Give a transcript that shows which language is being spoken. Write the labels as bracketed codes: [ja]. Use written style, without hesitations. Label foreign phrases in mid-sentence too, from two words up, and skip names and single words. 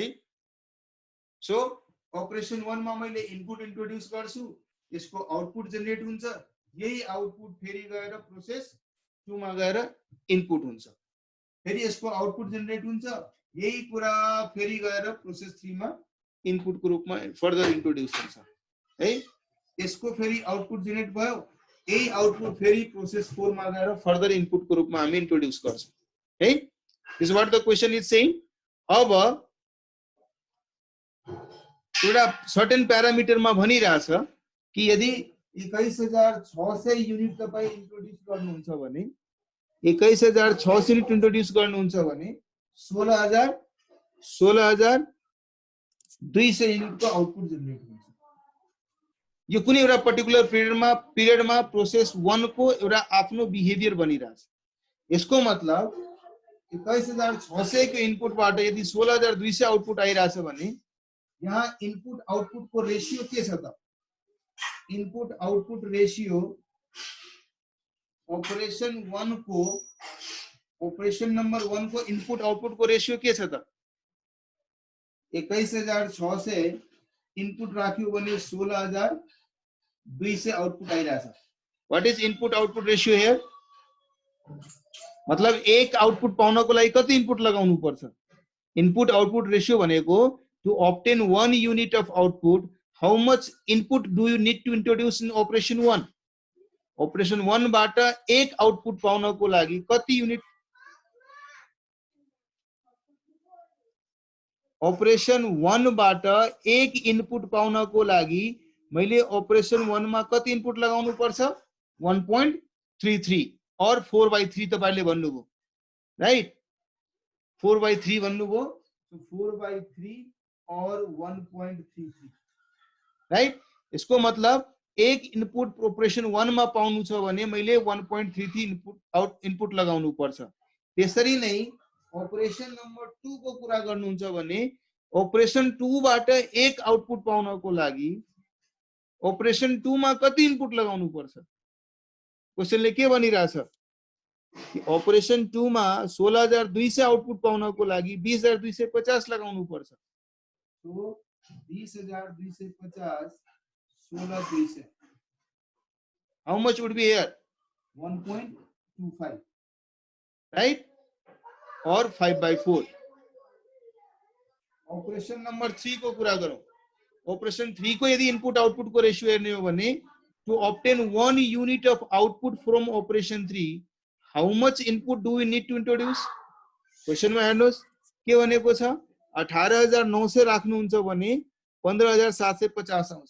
[ne] सो अपरेसन 1 मा मैले [en] input introduce [ne] गर्छु, यसको [en] output generate [ne] हुन्छ, यही आउटपुट फेरि गएर प्रोसेस 2 मा गएर इनपुट हुन्छ, फेरि यसको [en] output generate [ne] हुन्छ, यही कुरा फेरि गएर प्रोसेस 3 मा इनपुटको रूपमा [en] further introduce [ne] हुन्छ है। यसको फेरि [en] output generate [ne] भयो, यही आउटपुट फेरि प्रोसेस 4 मा गएर फर्दर इनपुटको रूपमा हामी इन्ट्रोड्युस गर्छौं है। [en] This what the question is saying. [ne] अब एउटा [en] certain parameter [ne] भनिरहेछ कि यदि 21,600 युनिट तपाईं इन्ट्रोड्युस गर्नुहुन्छ भने 21,600 युनिट इन्ट्रोड्युस गर्नुहुन्छ भने 16,200 युनिटको [en] output generate [ne] हुन्छ। यो कुनै एउटा [en] particular period [ne] प्रोसेस 1 को एउटा आफ्नो बिहेभियर बनिरहेछ। यसको मतलब 21,600 को इनपुटबाट यदि 16,200 आउटपुट आइरहेछ भने यहाँ [en] input output [ne] को रेशियो के छ त? [en] input output ratio operation 1 [ne] को, [en] operation number 1 [ne] को [en] input output [ne] को रेशियो के छ त? 21,600 इनपुट राख्यो भने 16,200 आउटपुट आइरहेछ। [en] What is input output ratio here? [ne] मतलब एक आउटपुट पाउनको लागि कति इनपुट लगाउनु पर्छ? [en] input output ratio [ne] भनेको [en] to obtain 1 unit of output, how much input do you need to introduce in operation 1? [ne] operation 1 बाट एक आउटपुट पाउनको लागि कति युनिट? operation 1 बाट एक इनपुट पाउनको लागि मैले operation 1 मा कति इनपुट लगाउनु पर्छ? 1.33 और 4/3 तपाईले भन्नुभयो राइट। 4/3 भन्नुभयो, so 4/3 और 1.33 राइट। [hi] इसको मतलब [ne] एक [en] input operation 1 [ne] मा पाउनु छ भने मैले 1.33 इनपुट लगाउनु पर्छ। त्यसरी नै [en] operation number 2 [ne] को कुरा गर्नुहुन्छ भने ऑपरेशन 2 बाट एक आउटपुट पाउनको लागि ऑपरेशन 2 मा कति इनपुट लगाउनु पर्छ? क्वेशनले के भनिरहेछ कि ऑपरेशन 2 मा 16,200 आउटपुट पाउनको लागि 20,250 लगाउनु पर्छ। तो 20,250 16,200, [en] how much would be here? 1.25 right और 5/4। [hi] ऑपरेशन नंबर 3 को पूरा करो। [ne] ऑपरेशन 3 को यदि [en] input output [ne] को रेशियो हेर्ने हो भने [en] to obtain 1 unit of output from operation 3, how much input do we need to introduce? [ne] क्वेशन में हेर्नुस् के भनेको छ 18,900 राख्नुहुन्छ भने 15,750 आउँछ।